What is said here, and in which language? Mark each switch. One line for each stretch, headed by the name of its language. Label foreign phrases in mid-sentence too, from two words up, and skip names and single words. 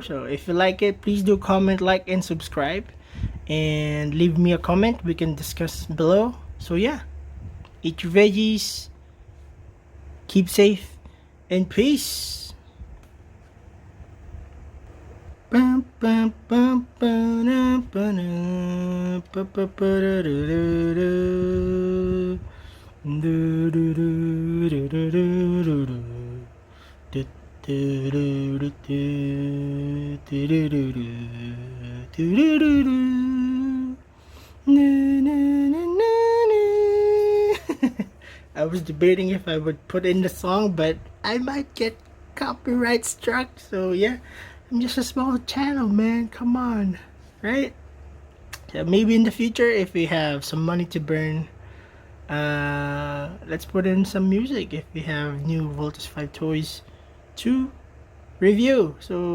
English: So if you like it, please do comment, like, and subscribe, and leave me a comment. We can discuss below. So yeah, eat your veggies, keep safe, and peace. Bum, bum, bum, ba-dum, ba-dum, ba-ba-ba-da-da-da-da. Do-do-do-do-do-do-do-do. Do-do-do-do-do-do-do-do. Do-do-do-do. Na-na-na-na-na. I was debating if I would put in the song, but I might get copyright struck, so yeah. I'm just a small channel, man. Come on, right? So maybe in the future, if we have some money to burn, let's put in some music if we have new Voltus 5 toys to review.